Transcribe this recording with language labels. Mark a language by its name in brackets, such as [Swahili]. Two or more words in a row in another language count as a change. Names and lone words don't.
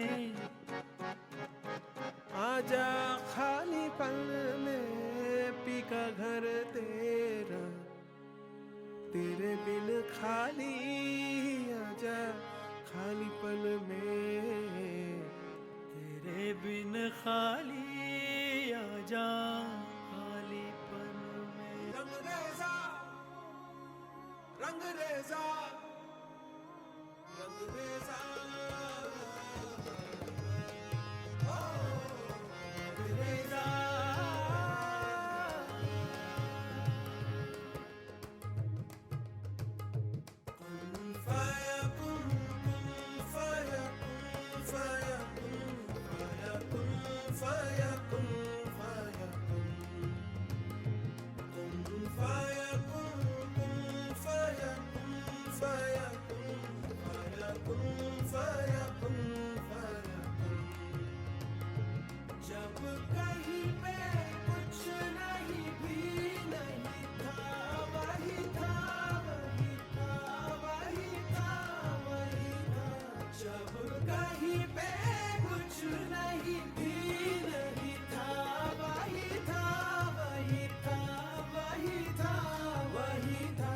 [Hindi] आजा खाली पल में पी का घर तेरा, तेरे बिन खाली आजा खाली पल में, तेरे बिन खाली आजा खाली पल में. रंग रेजा, रंग रेजा, रंग रेजा, ओ रंग रेजा. [Arabic] كن فيكون، كن فيكون، فيكون، فيكون، فيكون، فيكون. كن فيكون، كن فيكون، فيكون، فيكون، فيكون، فيكون. [Hindi] जब कहीं पे कुछ नहीं भी नहीं था, वही था, वही था, वही था, वही था. जब कहीं पे कुछ नहीं भी नहीं था, वही था, वही था, वही था, वही था.